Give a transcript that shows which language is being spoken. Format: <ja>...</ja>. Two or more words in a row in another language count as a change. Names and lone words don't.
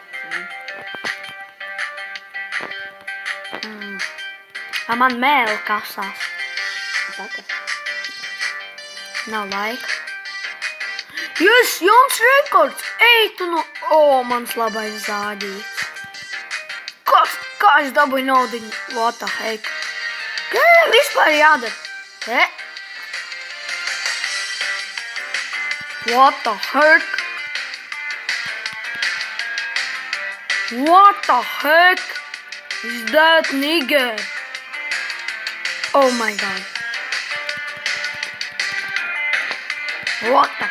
<lv>Man mēli kasās. Pakas. Nav laika. Yes, jauns rekords! Ej, tu no... mans labais zāģīts. Kā es dabūju naudiņu?</lv> <en>What the heck?</en> <lv>Kā vispār jādara?</lv> <en>What the heck? What the heck is that nigger? Oh my god. What the?</en>